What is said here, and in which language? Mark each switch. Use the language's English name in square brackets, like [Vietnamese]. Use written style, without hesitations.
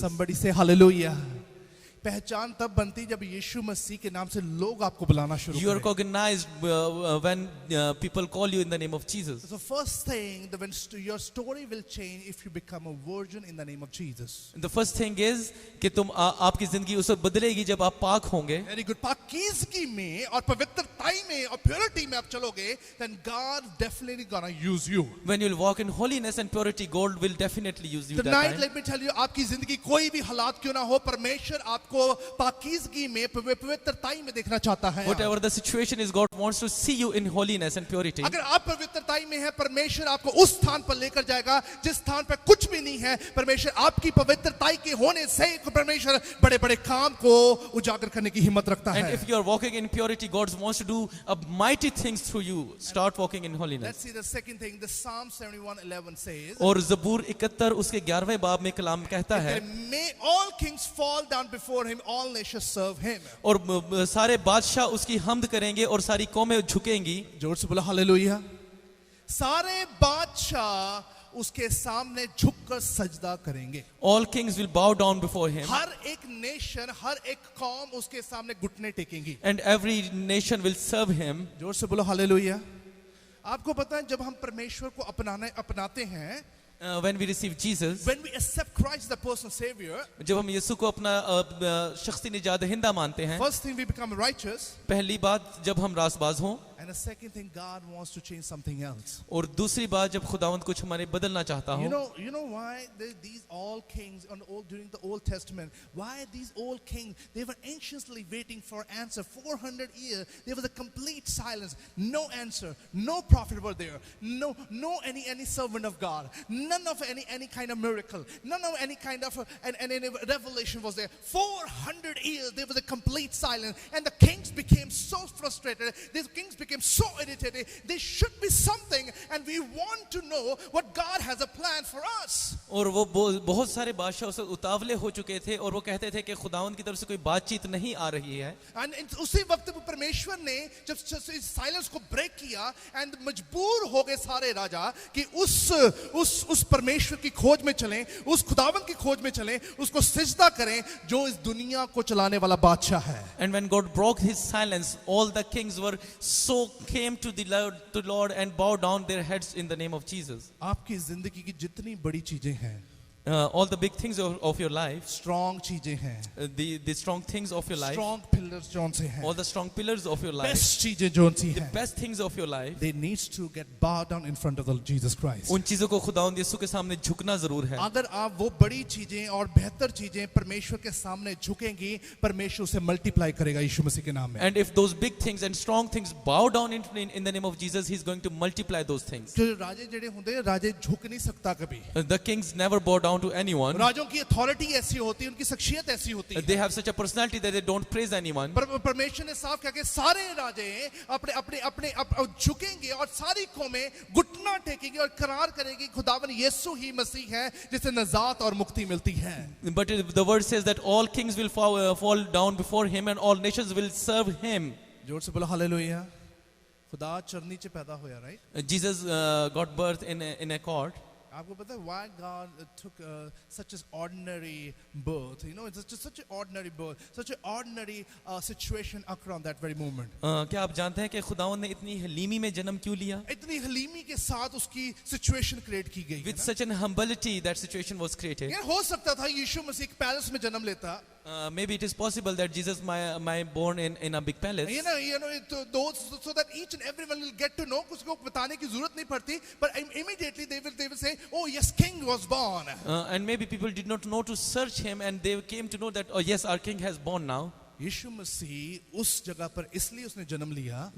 [English] Somebody say hallelujah. [Hindi] पहचान तब बनती जब यीशु मसीह के नाम से लोग आपको बुलाना शुरू [English] You are [Hindi] करें। [English] recognized when people call you in the name of Jesus. So first thing, that when your story will change if you become a virgin in the name of Jesus. The first thing is [Hindi] कि तुम आपकी जिंदगी उस वक्त बदलेगी जब आप पाक होंगे। [English] Very good. [Hindi] पाकीज़गी में और पवित्रताई में और प्योरिटी में आप चलोगे, [English] then God definitely gonna use you. When you will walk in holiness and purity, God will definitely use you that Tonight, time. let me tell you, [Hindi] आपकी जिंदगी कोई भी हालात क्यों ना हो, परमेश्वर आपको पाकीज़गी में, पवित्रताई में देखना चाहता है। [English] Whatever the situation is, God wants to see you in holiness and purity. [Hindi] अगर आप पवित्रताई में हैं, परमेश्वर आपको उस स्थान पर लेकर जाएगा जिस स्थान पर कुछ भी नहीं है। परमेश्वर आपकी पवित्रताई के होने से परमेश्वर बड़े-बड़े काम को उजागर करने की हिम्मत रखता [English] And [Hindi] है। [English] if you are walking in purity, God wants to do mighty things through you. Start walking in Let's holiness. see the second thing. The Psalm 71:11 says, [Hindi] और ज़बूर 71 उसके 11वें बाब में कलाम कहता है, [English] may all kings fall down before him, all nations serve him. [Hindi] और सारे बादशाह उसकी हमद करेंगे और सारी कौमें झुकेंगी। जोर से बोला हालेलुया। सारे बादशाह उसके सामने झुककर सजदा करेंगे। [English] All kings will bow down before him, [Hindi] हर एक नेशन, हर एक कौम उसके सामने घुटने टेकेंगी। [English] and every nation will serve him. [Hindi] जोर से बोलो हालेलुया। आपको पता है जब हम परमेश्वर को अपनाते हैं, [English] When we receive Jesus, when we accept Christ the personal savior, [Hindi] जब हम यीशु को अपना शख्सी निजात दहिंदा मानते हैं, [English] first thing we become righteous, [Hindi] पहली बात जब हम रासबाज हों, [English] and the second thing God wants to change something else. [Hindi] और दूसरी बात जब खुदावंद कुछ हमारे बदलना चाहता हो। [English] You know why these all kings during the Old Testament, why these old kings, they were anxiously waiting for answer. 400 years there was a complete silence, no answer, no prophet were there, no any servant of God, none of any kind of miracle, none of any kind of any revelation was there. 400 years there was a complete silence, and the kings became so frustrated, these kings became so irritated. There should be something, and we want to know what God has a plan for us. [Hindi] और वो बहुत सारे बादशाह उस उतावले हो चुके थे और वो कहते थे कि खुदावंद की तरफ से कोई बातचीत नहीं आ रही है। And उसी वक्त परमेश्वर ने जब साइलेंस को ब्रेक किया, and मजबूर हो गए सारे राजा कि उस परमेश्वर की खोज में चलें, उस खुदावंद की खोज में चलें, उसको सिजदा करें जो इस दुनिया को चलाने वाला बादशाह है। [English] And when God broke his silence, all the kings were so came to the Lord and bowed down their heads in the name of Jesus. [Hindi] आपकी जिंदगी की जितनी बड़ी चीजें हैं, [English] All the big things of your life, [Hindi] strong चीजें हैं, [English] the strong things of your life, [Hindi] strong pillars zone से हैं, [English] all the strong pillars of your life, [Hindi] best चीजें जोन सी [English] the [Hindi] हैं, [English] best things of your life, they needs to get bowed down in front of the Jesus Christ. [Hindi] उन चीजों को खुदावंद यीशु के सामने झुकना जरूर है। अगर आप वो बड़ी चीजें और बेहतर चीजें परमेश्वर के सामने झुकेंगी, परमेश्वर उसे मल्टीप्लाई करेगा यीशु मसीह के नाम में। [English] And if those big things and strong things bow down in the name of Jesus, he's going to multiply those things. [Hindi] जो राजे जेड़े होंगे, राजे झुक नहीं सकता कभी। [English] The kings never bow down to anyone. [Hindi] राजों की अथॉरिटी ऐसी होती है, उनकी शख्सियत ऐसी होती है। [English] They have such a personality that they don't praise anyone. [Hindi] परमेश्वर ने साफ कहा कि सारे राजे अपने झुकेंगे और सारी कौमें घुटना टेकेंगी और करार करेंगी खुदावन यीशु ही मसीह है जिससे नजात और मुक्ति मिलती है। [English] But the word says that all kings will fall down before him and all nations will serve him. [Hindi] जोर से बोलो हालेलुया। खुदा चरनी से पैदा होया, right? [English] Jesus got birth in a court. [Hindi] आपको पता है [English] why God took such an ordinary birth? You know, it's just such an ordinary birth, such an ordinary situation occurred on that very moment. [Hindi] क्या आप जानते हैं कि खुदावंद ने इतनी हलीमी में जन्म क्यों लिया? इतनी हलीमी के साथ उसकी situation create की गई है [English] With [Hindi] ना? [English] such an humility that situation was created. [Hindi] यार हो सकता था यीशु मसीह एक पैलेस में जन्म लेता, [English] Maybe it is possible that Jesus might born in a big palace. Those so that each and everyone will get to know. [Hindi] उसको बताने की जरूरत नहीं पड़ती. [English] But immediately they will say, oh yes, king was born. And maybe people did not know to search him, and they came to know that, oh yes, our king has born now. [Hindi] यीशु मसीह उस जगह पर इसलिए उसने जन्म लिया.